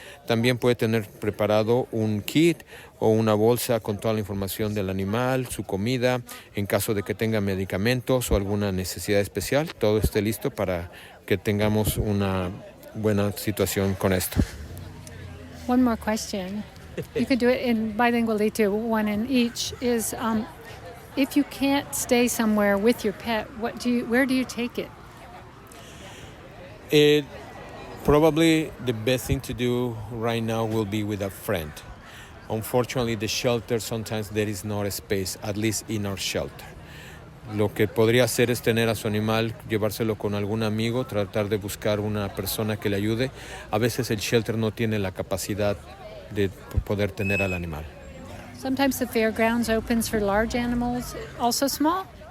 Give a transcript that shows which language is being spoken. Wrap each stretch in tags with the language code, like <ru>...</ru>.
<es>También puede tener preparado un kit o una bolsa con toda la información del animal, su comida, en caso de que tenga medicamentos o alguna necesidad especial, todo esté listo para que tengamos una buena situación con esto.</es> <en>One more question. You could do it in bilingually too, one in each, is if you can't stay somewhere with your pet, where do you take it? Probably the best thing to do right now will be with a friend. Unfortunately, the shelter, sometimes there is not a space, at least in our shelter.</en> <es>Lo que podría hacer es tener a su animal, llevárselo con algún amigo, tratar de buscar una persona que le ayude. A veces el shelter no tiene la capacidad de poder tener al animal.</es> <en>Sometimes the fairgrounds opens for large animals, also small?</en>